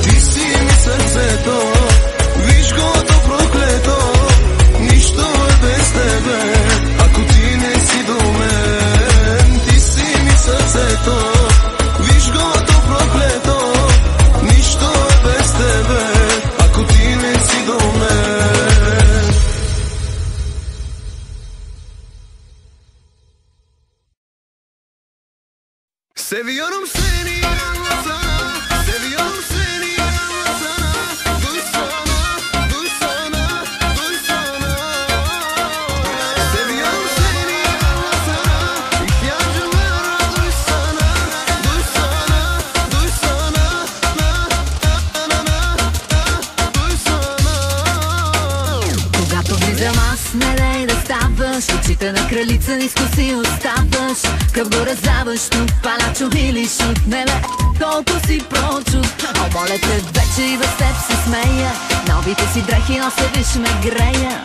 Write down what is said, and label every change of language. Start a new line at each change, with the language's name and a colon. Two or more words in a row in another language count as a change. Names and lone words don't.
Bulgarian: Ти си ми сърцето, виж го то проклето, нищо е без тебе, ако ти не си до мен. Ти си ми сърцето, виж го то проклето, нищо е без тебе, ако ти не си до мен.
Turkish: Seviyorum seni yana sana, seviyorum seni yana sana. Duysana, duysana, duysana. Seviyorum seni yana sana, ihtiyacım var duysana. Duysana, duysana, na na na na, duysana.
Bulgarian: Когато влизам аз, не дай да ставаш. Очите на кралица ниско си оставаш. Къв го разаваш тук, палачо или шут. Не бе, колко си прочут. О, моля те, вече и без теб се смея. Новите си дрехи нося, виж ме грея.